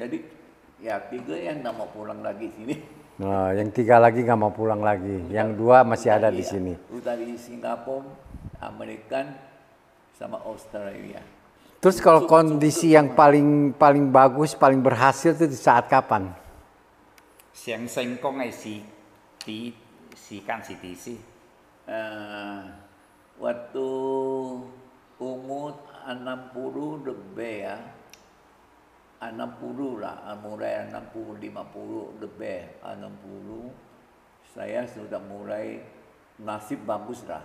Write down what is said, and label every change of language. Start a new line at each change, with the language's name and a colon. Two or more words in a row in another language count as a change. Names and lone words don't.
Indonesian: Jadi ya 3 yang nggak mau pulang lagi sini. Nah, yang 3 lagi nggak mau pulang lagi. Yang 2 masih ada di sini. Udah di Singapura, Amerika, sama Australia. Terus kalau kondisi yang paling bagus, paling berhasil itu di saat kapan?
Cantonese: 上成功嘅時間是幾時？
Indonesian: Waktu umur 60 lebih ya, 60 lah, mulai 60, 50 lebih, 60 saya sudah mulai nasib bagus lah.